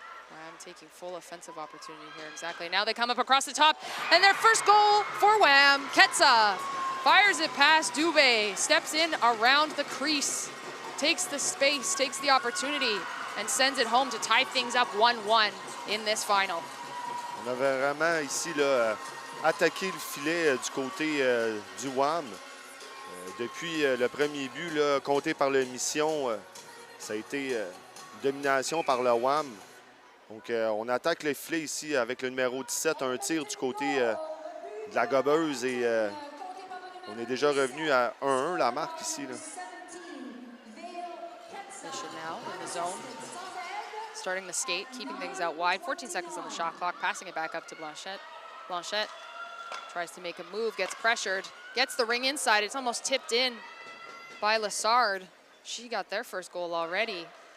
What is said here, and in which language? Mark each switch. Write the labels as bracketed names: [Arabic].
[English] Wham taking full offensive opportunity here, exactly. Now they come up across the top, and their first goal for Wham. Ketsa fires it past Dubé, steps in around the crease, takes the space, takes the opportunity, and sends it home to tie things up 1-1 in this final. [French] On avait vraiment ici là, attaqué le filet du côté du Wham. Depuis le premier but là, compté par la Mission, ça a été domination par le Wham. Donc on attaque le filet ici avec le numéro 17, un tir du côté de la gobeuse, et on est déjà revenu à 1-1 la marque ici là. [English] Mission now in the zone. Starting the skate, keeping things out wide. 14 seconds on the shot clock, passing it back up to Blanchette. Blanchette tries to make a move, gets pressured, gets the ring inside. It's almost tipped in by Lassard. She got their first goal already.